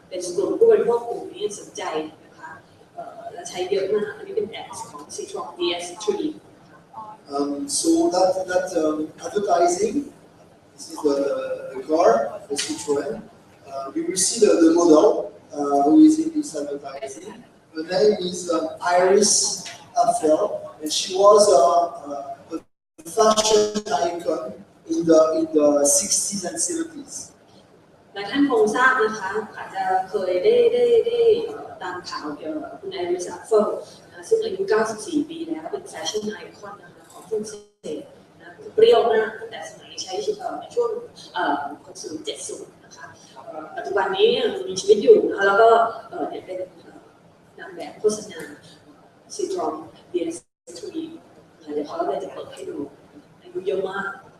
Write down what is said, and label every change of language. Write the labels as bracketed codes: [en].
[th] เป็นกลุ่มผู้บริโภคกลุ่มนี้สนใจนะคะและใช้เยอะมากอันนี้เป็นแอดของ Citron DS3 [en] So that advertising, this is the car, the Citroën. We will see the model who is in this advertising. Her name is Iris Apfel, and she was a fashion icon in the 60s and 70s. [th] หลายท่านคงทราบนะคะอาจจะเคยได้ตามข่าวเกี่ยวกับคุณไอริส อัฟเฟิลซึ่งอายุ94 ปีแล้วเป็นแฟชั่นไอคอนนะคะของฝรั่งเศสนะเปรี้ยวมากตั้งแต่สมัยใช้ชีวิตในช่วง60 70นะคะปัจจุบันนี้มีชีวิตอยู่นะคะแล้วก็เป็นนางแบบโฆษณา Citron DS3 เดี๋ยวเขาเลยจะเปิดให้ดูอายุเยอะมาก